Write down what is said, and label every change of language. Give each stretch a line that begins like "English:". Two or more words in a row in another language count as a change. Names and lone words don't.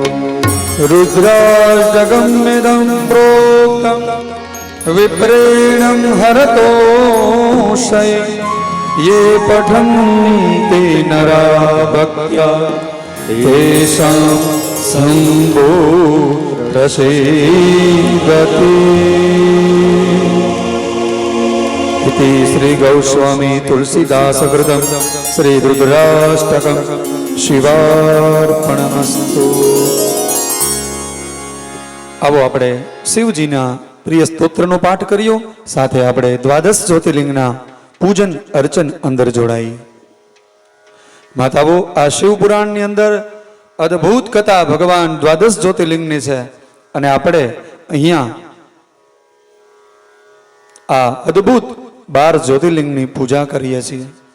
Sanskrit: रुद्राष्टगम्यदं प्रोक्तं विप्रेणं हरतोषय ये पठन्ति नरा भक्त्या तेषां संभो प्रसीदति. इति श्री गौस्वामी तुलसीदास कृतं श्री रुद्राष्टकं शिवार्पणमस्तु.
Gujarati: આવો આપણે શિવજીના પ્રિય સ્તોત્રનો પાઠ કર્યો, સાથે આપણે દ્વાદશ જ્યોતિર્લિંગના પૂજન અર્ચન અંદર જોડાઈ. માતાઓ, આ શિવપુરાણની અંદર અદ્ભુત કથા ભગવાન દ્વાદશ જ્યોતિર્લિંગની છે અને આપણે અહીંયા આ અદ્ભુત 12 જ્યોતિર્લિંગની પૂજા કરીએ છીએ.